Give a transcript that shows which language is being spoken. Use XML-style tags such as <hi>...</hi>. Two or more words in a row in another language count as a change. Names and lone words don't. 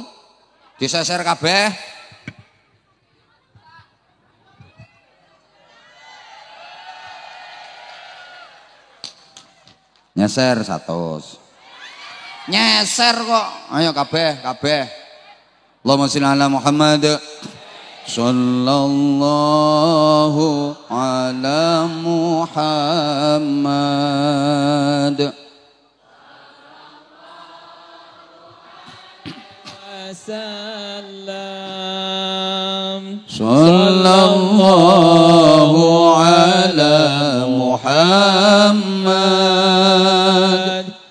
<jv>Diseser kabeh. Nyeser 100. Nyeser kok. Ayo kabeh.</jv> <ar>اللهم صل على محمد. صلى الله على محمد. صلى الله على محمد.</ar>